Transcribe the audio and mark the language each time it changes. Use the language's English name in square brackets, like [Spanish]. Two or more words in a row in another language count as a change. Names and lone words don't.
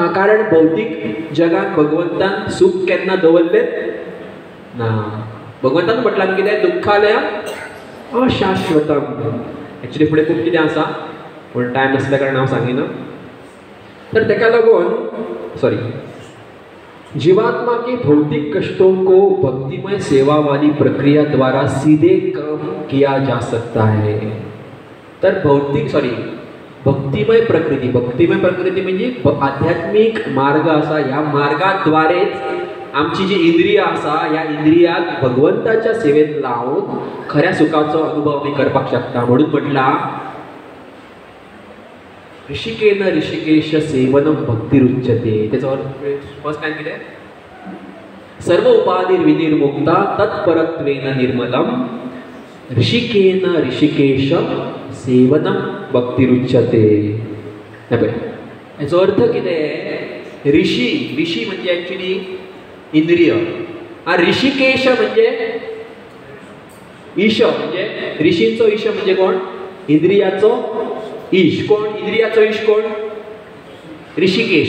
[Konkani] कारण भौतीक जगात भगवंतान सुख केन्ना दवरलें ना. भगवंतान म्हटलां कितें, [Sanskrit] दुख्खालय अशाश्वतम. [Konkani] एक्चुअली फुडें खूब कितें आसा पूण टायम नासल्या कारण हांव सांगिना. तर तेका लागून [Hindi] जीवात्मा के भौतिक कष्टों को भक्तिमय सेवा वाली प्रक्रिया द्वारा सीधे कम किया जा सकता है. [Konkani] तर भक्तिमय प्रकृती म्हणजे आध्यात्मिक मार्ग आसा. ह्या मार्गाद्वारेच आमची जी इंद्रिय आसा ह्या इंद्रियाक भगवंताच्या सेवेत लावून खऱ्या सुखाचो अनुभव आमी करपाक शकता. म्हणून म्हटला [Sanskrit] ऋषिकेन ऋषिकेश सेवनम भक्तिरुच्यते. [Konkani] त्याचा [English] first time [Konkani] कितें, [Sanskrit] सर्व उपाधिर विनिर्मुक्ता तत्परत्वेन निर्मलम ऋषिकेन ऋषिकेश सेवनम भक्तिरुच्यते. [Konkani] याचो अर्थ कितें, ऋषी म्हणजे एक्चुअली इंद्रिय. ऋषिकेश म्हणजे ईश, म्हणजे ऋषींचो ईश म्हणजे कोण, इंद्रियाचो ईश. कोण इंद्रियाचो ईश, कोण ऋषिकेश.